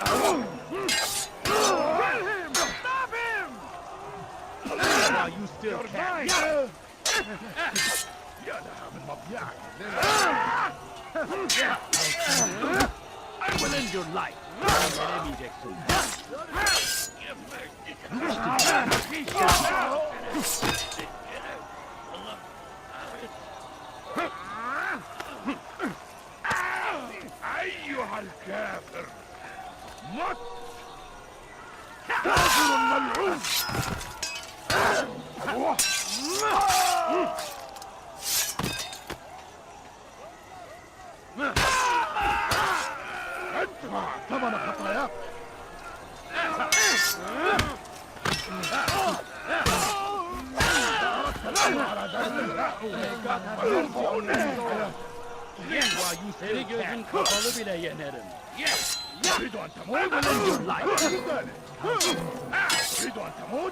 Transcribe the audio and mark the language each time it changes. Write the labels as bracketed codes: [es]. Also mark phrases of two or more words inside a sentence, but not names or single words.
[en] Kill him! Stop him! While you still can. [ar] يا لها من مضيعك! [en] I will end your life. [tr] Yenemeyeceksin. [ar] أيها الكافر! مت! كافر ملعون! ادفع ثمن خطاياك! [tr] Seni gözüm kapalı bile yenerim. [ar] تريد أن تموت؟ تريد أن تموت؟